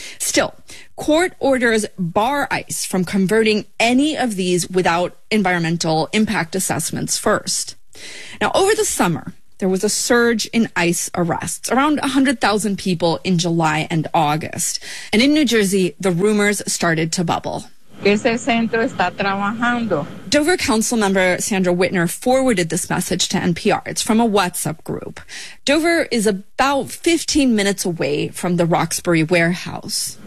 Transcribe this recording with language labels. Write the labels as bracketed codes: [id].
[en] Still, court orders bar ICE from converting any of these without environmental impact assessments first. Now, over the summer, there was a surge in ICE arrests, around 100,000 people in July and August. And in New Jersey, the rumors started to bubble. [es] Ese centro está trabajando. [en] Dover Councilmember Sandra Whitner forwarded this message to NPR. It's from a WhatsApp group. Dover is about 15 minutes away from the Roxbury warehouse.